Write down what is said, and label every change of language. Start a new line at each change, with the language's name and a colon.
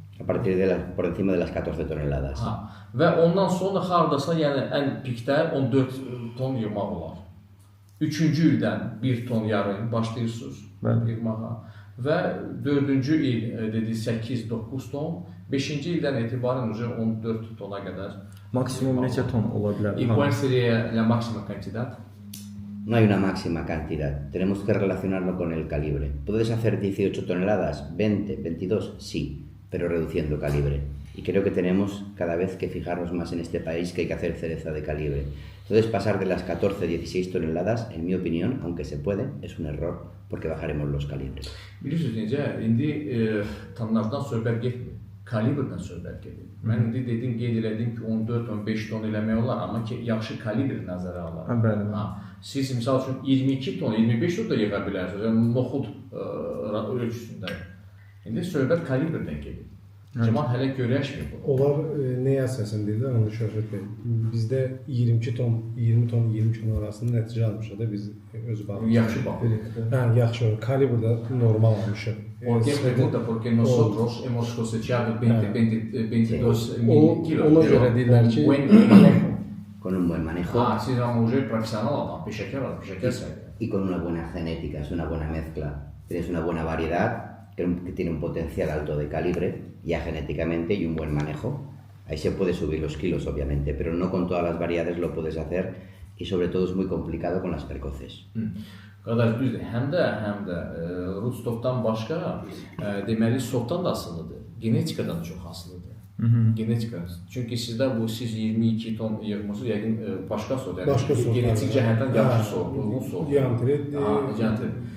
Spanish: A partir de por encima de las 14 toneladas. Ha.
Azerbaijani: Və ondan sonra hardasa, yəni ən pikdə 14 ton yığmaq olar. 3-cü ildən 1 ton yarım başlayırsınız yığmağa və 4-cü il dedi 8-9 ton, 5-ci ildən etibarən 14 tona qədər. Maksimum neçə ton ola bilər?
Spanish: ¿Y cuál sería la máxima cantidad? No hay una máxima cantidad, tenemos que relacionarlo con el calibre. ¿Puedes hacer 18 toneladas, 20, 22? Sí, pero reduciendo calibre. Y creo que tenemos cada vez que fijarnos más en este país que hay que hacer cereza de calibre. Entonces pasar de las 14 a 16 toneladas, en mi opinión, aunque se puede, es un error porque bajaremos los calibres.
Azerbaijani: Bilirsiniz necə, indi tonlardan söhbət getmir, kalibrdən söhbət gedir. Mən indi dedim, qeyd elədim ki, 14-15 ton eləmək olar, amma ki, yaxşı kalibr nəzərə alar. Bəli. Siz misal üçün 22 ton, 25 ton da yığa bilərsiniz, yəni noxud ölçüsündə. İndi söhbət kalibrdən gedir. Cəmaət hələ görəşmir bu. Onlar nəyə əsasən deyirlər, onu Şöhrət bəy. Bizdə 20 ton arasında nəticə almışıq da biz öz bağımızda. Yaxşı baxırıq. Hə, yaxşı. Kalibrdə normal almışıq.
Spanish: Porque pregunta porque nosotros hemos cosechado 22 mil kilos.
Azerbaijani: Ona görə deyirlər ki,
Spanish: Con un buen manejo
Azerbaijani: siz ama
Russian: уже
Azerbaijani: profesional adam, peşeker sayılır.
Spanish: y con una buena genética, es una buena mezcla. Tienes una buena variedad que tiene un potencial alto de calibre, ya genéticamente, y un buen manejo. Ahí se puede subir los kilos, obviamente, pero no con todas las variedades lo puedes hacer y sobre todo es muy complicado con las precoces.
Azerbaijani: Qardaş düzdür. Həm də rus topdan başqa deməli sortdan da asılıdır. Genetikadan da çox asılıdır. Genetika. Çünki sizdə bu siz 22 ton yığmısınız, yəqin başqa sort. Başqa sort. Genetik cəhətdən yaxşı sort, uyğun sort. Diantrit.